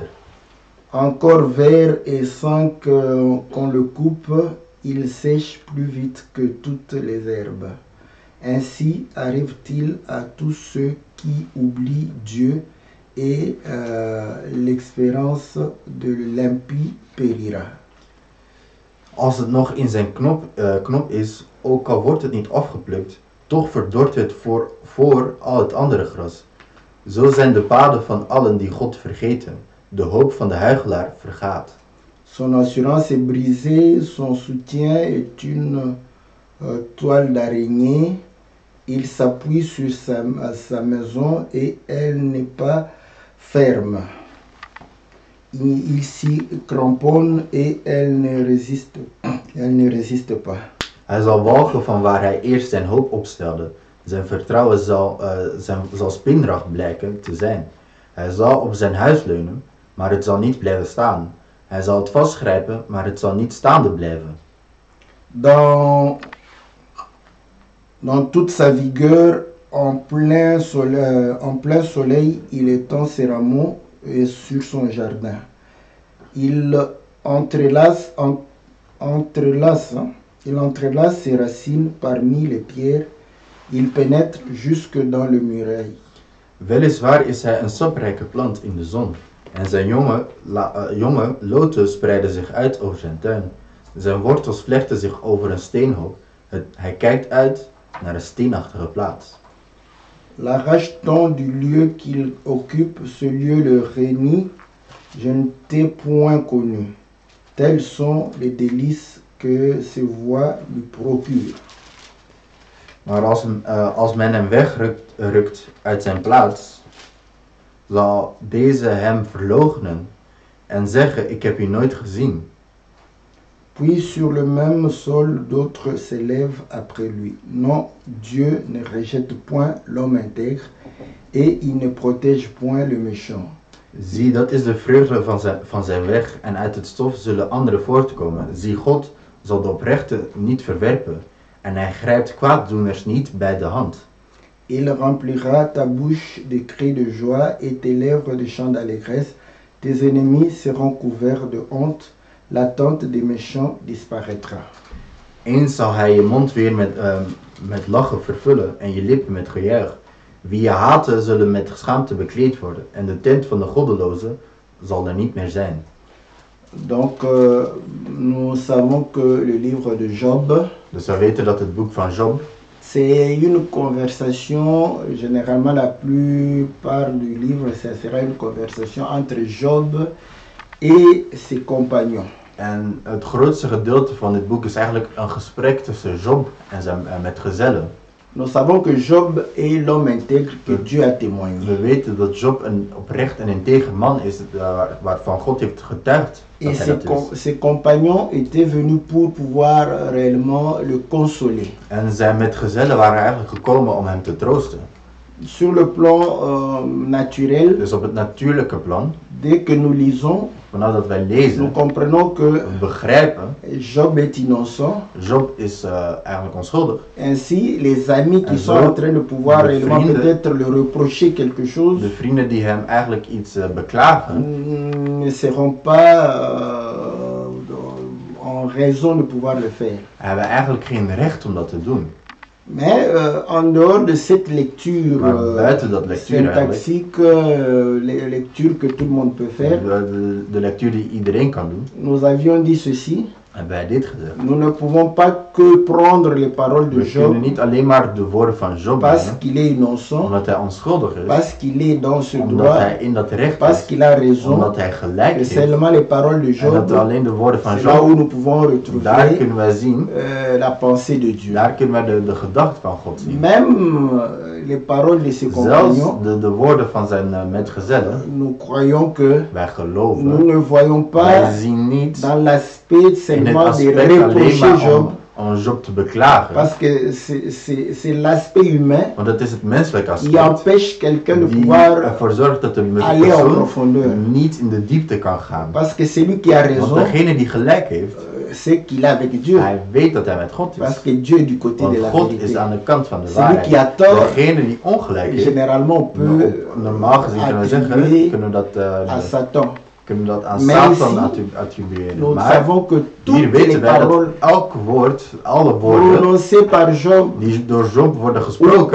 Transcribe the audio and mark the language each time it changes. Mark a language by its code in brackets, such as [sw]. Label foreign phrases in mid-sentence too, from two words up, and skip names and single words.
[fr] Encore vert et sans qu'on le coupe, il sèche plus vite que toutes les herbes. Ainsi arrive-t-il à tous ceux qui oublient Dieu et l'expérience de l'impie périra. [nl] Als het nog in zijn knop is, ook al wordt het niet afgeplukt, toch verdort het voor al het andere gras. Zo zijn de paden van allen die God vergeten. De hoop van de huichelaar vergaat. [fr] Son assurance est brisée, son soutien est une toile d'araignée. Il s'appuie sur sa maison et elle n'est pas ferme. Il s'y cramponne et elle ne résiste pas. [nl] Hij zal walgen van waar hij eerst zijn hoop opstelde. Zijn vertrouwen zal spinrag blijken te zijn. Hij zal op zijn huis leunen, maar het zal niet blijven staan. Hij zal het vastgrijpen, maar het zal niet staande blijven. [fr] Dans toute sa vigueur, en plein soleil, il étend ses rameaux sur son jardin. Il entrelace ses racines parmi les pierres. Il pénètre jusque dans le muraille. [nl] Weliswaar is hij een saprijke plant in de zon. En zijn jonge loten spreiden zich uit over zijn tuin. Zijn wortels vlechten zich over een steenhoop. Hij kijkt uit naar een steenachtige plaats. [fr] L'arrache-t-on du lieu qu'il occupe, ce lieu le renie, je ne t'ai point connu. Tels sont les délices que ses voix lui procurent. [nl] Maar als men hem wegrukt uit zijn plaats, zal deze hem verloochenen en zeggen, ik heb u nooit gezien. [fr] Puis sur le même sol, d'autres s'élèvent après lui. Non, Dieu ne rejette point l'homme intègre et il ne protège point le méchant. [nl] Zie, dat is de vreugde van zijn weg en uit het stof zullen anderen voortkomen. Zie, God zal de oprechte niet verwerpen en hij grijpt kwaaddoeners niet bij de hand. [fr] Il remplira ta bouche de cris de joie et tes lèvres de chants d'allégresse. Tes ennemis seront couverts de honte. L'attente des méchants disparaîtra. [nl] Eens zal hij je mond weer met lachen vervullen en je lippen met gejuich. Wie je haten zullen met schaamte bekleed worden en de tent van de goddelozen zal er niet meer zijn. [fr] Donc nous savons que le livre de Job, [nl] Dus we weten dat het boek van Job, [fr] c'est une conversation, généralement la plupart du livre, ça sera une conversation entre Job et ses compagnons. [nl] en het grootste gedeelte van dit boek is eigenlijk een gesprek tussen Job en zijn metgezellen. [fr] Nous savons que Job est l'homme intègre que Dieu a témoigné. [nl] We weten dat Job een oprecht en integer man is waarvan God heeft getuigd [fr] Et [nl] dat hij dat is. [fr] ses compagnons étaient venus pour pouvoir réellement le consoler. [nl] En zijn metgezellen waren eigenlijk gekomen om hem te troosten. [fr] Sur le plan naturel, [nl] Dus op het natuurlijke plan, [fr] dès que nous lisons, [nl] vanaf dat wij [fr] nous [nl] lezen, [fr] comprenons que [nl] we begrijpen, [fr] Job est innocent. [nl] Job is eigenlijk onschuldig. [fr] Ainsi, les amis qui [nl] En [fr] sont [nl] zo, [fr] en train de pouvoir [nl] de [fr] réellement [nl] vrienden, [fr] peut-être le reprocher quelque chose, [nl] De vrienden die hem eigenlijk iets beklagen, [fr] ne seront pas en raison de pouvoir le faire. [nl] hebben eigenlijk geen recht om dat te doen. [fr] Mais en dehors de cette lecture [nl] Maar buiten dat lectuur eigenlijk, [fr] syntaxique, lecture que tout le monde peut faire, [nl] de lectuur die iedereen kan doen, [fr] nous avions dit ceci: [nl] hebben wij dit gezegd. [fr] nous ne pouvons pas que prendre les paroles de [nl] We kunnen [fr] Job [nl] niet alleen maar de woorden van Job [fr] parce [nl] nemen, [fr] qu'il est innocent, [nl] omdat hij onschuldig is, [fr] parce qu'il est dans ce [nl] omdat [fr] droit, [nl] hij in dat recht [fr] parce [nl] is, [fr] qu'il a raison. [nl] omdat hij gelijk [fr] Et [nl] heeft, [fr] seulement les paroles de [nl] en dat [fr] Job, [nl] alleen de woorden van [fr] c'est là où [nl] Job, [fr] nous pouvons [nl] daar [fr] retrouver [nl] kunnen wij zien, [fr] la pensée de Dieu. [nl] daar kunnen wij de gedachte van God zien. [fr] Même les paroles de ses [nl] Zelfs [fr] compagnons, [nl] de woorden van zijn metgezellen, [fr] nous croyons que [nl] wij [fr] nous [nl] geloven, [fr] ne voyons [nl] wij [fr] pas [nl] zien niet [fr] dans l'aspect [nl] in het [fr] seulement de [nl] aspect alleen [fr] reprocher [nl] maar [fr] Job, [nl] om Job te beklagen, [fr] parce que c'est l'aspect humain [nl] want het is het menselijk [fr] qui [nl] aspect [fr] empêche quelqu'un de [nl] die [fr] pouvoir [nl] ervoor zorgt dat de [fr] aller en [nl] persoon [fr] profondeur. [nl] niet in de diepte kan gaan. [fr] Parce que celui qui a [nl] Want [fr] raison, [nl] degene die gelijk heeft, [fr] c'est qu'il est avec Dieu. [nl] hij weet dat hij met God [fr] Parce [nl] is. [fr] que Dieu est du côté [nl] Want [fr] de la [nl] God [fr] vérité. [nl] is aan de kant van de [fr] Celui qui a [nl] waarheid. [fr] tort, [nl] Degene die ongelijk heeft, [fr] généralement on peut [nl] normaal gezien kunnen we zeggen, [fr] attribuer [nl] kunnen we dat, [fr] à Satan. [nl] kunnen we dat aan Maar Satan [fr] ici, [nl] attribueren. [fr] Nous [nl] Maar [fr] savons que [nl] hier [fr] toutes [nl] weten [fr] les [nl] wij dat [fr] paroles [nl] elk woord, alle woorden [fr] prononcées par Job [nl] die door Job worden [fr] ou [nl] gesproken,